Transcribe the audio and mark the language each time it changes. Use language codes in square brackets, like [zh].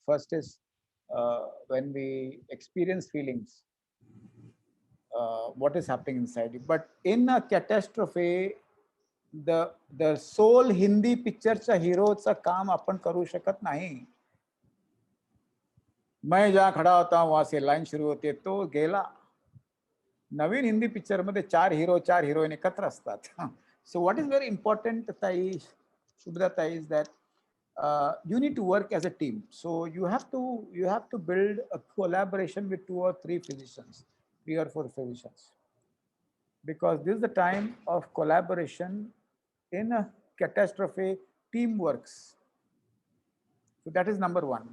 [en] First is when we experience feelings, what is happening inside you. But in a catastrophe, the sole Hindi picture [mr] चा hero चा काम आपण करू शकत नाही. [hi] मैं जहाँ खड़ा होता हूँ वहां से लाइन शुरू होती है, तो [mr] गेला. नवीन हिंदी पिक्चर मध्ये 4 हीरो 4 हिरोईन एकत्र असतात. [en] So what is very important, [mr] ताई, Shubhda ताई, [en] is that you need to work as a team. So you have to build a collaboration with 2 or 3 physicians, 3 or 4 physicians, because this is the time of collaboration. In a catastrophe, team works. So that is number one.